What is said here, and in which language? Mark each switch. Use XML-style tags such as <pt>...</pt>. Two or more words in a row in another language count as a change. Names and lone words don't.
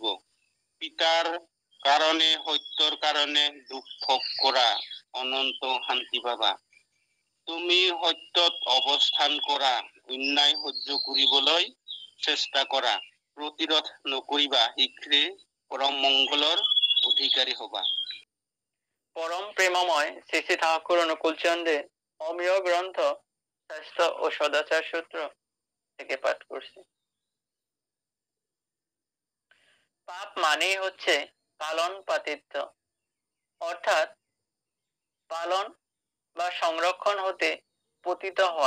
<as>পিতাৰ কাৰণে, সত্যৰ কাৰণে দুখ ভোগ কৰা, অনন্ত শান্তি পাবা। তুমি সত্যত অৱস্থান কৰা, অন্যায় সহ্য কৰিবলৈ চেষ্টা কৰা, প্ৰতিৰোধ নকৰিবা, শীঘ্ৰে পৰম মঙ্গলৰ অধিকারী হবা।</as> <bn>পরম প্রেমময় শ্রী শ্রী ঠাকুর অনুকূল চন্দ্রের অমীয় গ্রন্থ স্বাস্থ্য ও সদাচার সূত্র থেকে পাঠ করছি। পাপ মানেই হচ্ছে পালন পাতিত্ব, অর্থাৎ পালন বা সংরক্ষণ হতে পতিত হওয়া।</bn>